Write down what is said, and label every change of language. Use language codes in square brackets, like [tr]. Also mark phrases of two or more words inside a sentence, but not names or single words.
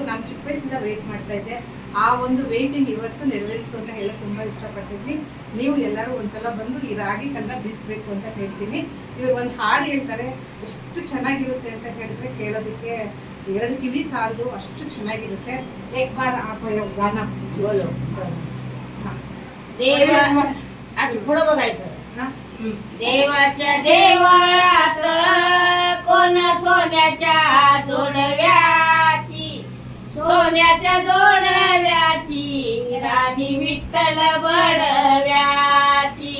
[kn] ನಾನು ಚಿಕ್ಕ ವಯಸ್ಸಿಂದ ವೆಯ್ಟ್ ಮಾಡ್ತಾ ಇದ್ದೆ. ಆ ಒಂದು ವೆಯ್ಟಿಂಗ್ ಇವತ್ತು ನೆರವೇರಿಸ್ತು ಅಂತ ಹೇಳಕ್ ತುಂಬಾ ಇಷ್ಟಪಟ್ಟಿದ್ದೀನಿ. ನೀವು ಎಲ್ಲರೂ ಒಂದ್ಸಲ ಬಂದು ಈ ರಾಗಿ ಕಲ್ಲ ಬೀಸ್ಬೇಕು ಅಂತ ಹೇಳ್ತೀನಿ. ಇವ್ರು ಒಂದು ಹಾಡು ಹೇಳ್ತಾರೆ, ಎಷ್ಟು ಚೆನ್ನಾಗಿರುತ್ತೆ ಅಂತ ಹೇಳಿದ್ರೆ ಕೇಳೋದಕ್ಕೆ 2 ಕಿವಿ ಸಾಲದು, ಅಷ್ಟು ಚೆನ್ನಾಗಿರುತ್ತೆ. [hi] एक बार आप गाना बोलो. [mr] देव असं पुढं बघायचं. देवाच्या देवळात कोण सोन्याच्या जोडव्याची, सोन्याच्या जोडव्याची राणी विठ्ठल बडव्याची.